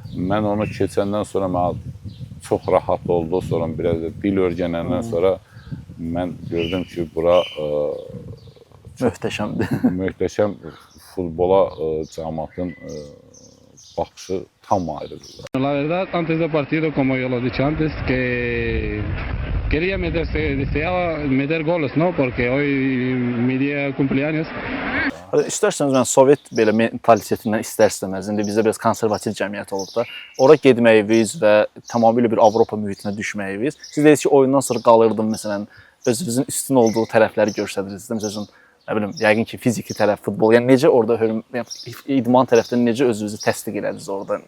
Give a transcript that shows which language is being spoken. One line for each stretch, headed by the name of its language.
Azerbaijani: Mən onu keçəndən sonra mənə çox rahat oldu. Sonra biraz da dil öyrənəndən sonra mən gördüm ki, bura Möhtəşəmdir. möhtəşəm futbola cəmiyyətin baxışı tam ayrıdır.
Spanish: La verdad, antes del partido, como yo lo he dicho antes, que quería deseaba meter goles, ¿no? Porque hoy mi día de cumpleaños.
Azerbaijani: İstərseniz mən Sovet belə mentalitetindən istər-istəməz, indi bizdə biraz konservativ cəmiyyət olub da, ora getməyiniz və tamamilə bir Avropa mühitinə düşməyiniz. Siz deyirsiniz ki, oyundan sonra qalırdım, məsələn, özünüzün üstün olduğu tərəfləri göstərirsiniz. Məsələn, nə bilim, yəqin ki, fiziki tərəf, futbol. Yəni necə orada idman tərəfdən necə özünüzü təsdiq elədiniz orada?